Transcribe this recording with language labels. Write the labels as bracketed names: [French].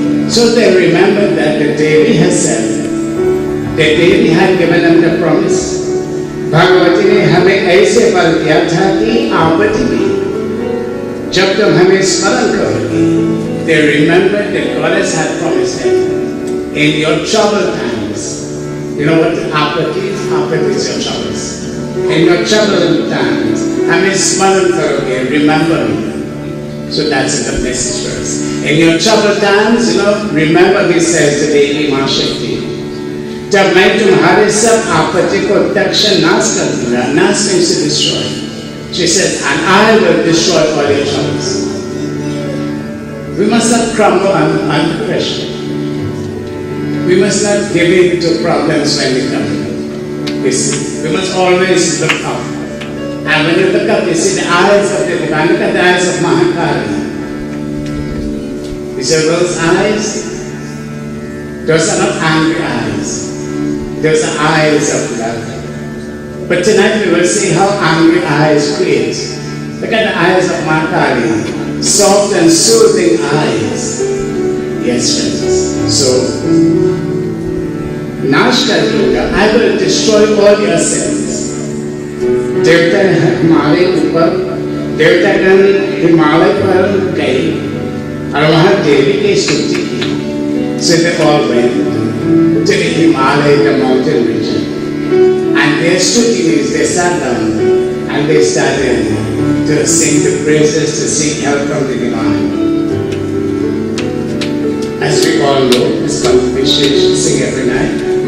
[English] So they remembered that the Devi herself, the Devi had given them the promise. [Hindi] Bhagavati ने हमें ऐसे बल दिया था कि आपत्ति में जब तुम हमें स्मरण करोगे, [English] they remembered that goddess had promised them in your troubled times. You know what Apati is? Apati is your troubles. In your troubled times, [Hindi] smaran karoge, [English] remember me. So that's the message for us. In your troubled times, remember me, says the Devi Maha Shakti. [Hindi] जब मैं तुम्हारे सब आपत्ति को दक्षिण नाश कर दूंगा, नाश [English] means to destroy. She says, and I will destroy all your troubles. We must not crumble under pressure. We must not give in to problems when they come. You see, we must always look up. And when you look up, you see the eyes of the divine. Look at the eyes of Maha. You see those eyes? Those are not angry eyes. Those are eyes of love. But tonight we will see how angry eyes create. Look at the eyes of Maha, soft and soothing eyes. Yes, friends. So, [Hindi] Nash kar दूंगा, [English] I will destroy all your sins. [Hindi] देवता हमारे ऊपर, देवतागण हिमालय पर गए और वहाँ देवी की स्तुति की. [English] So they all went to the Himalaya, the mountain region. And their stuti means they sat down and they started to sing the praises, to seek help from the divine. As we all know, this song we should sing every night.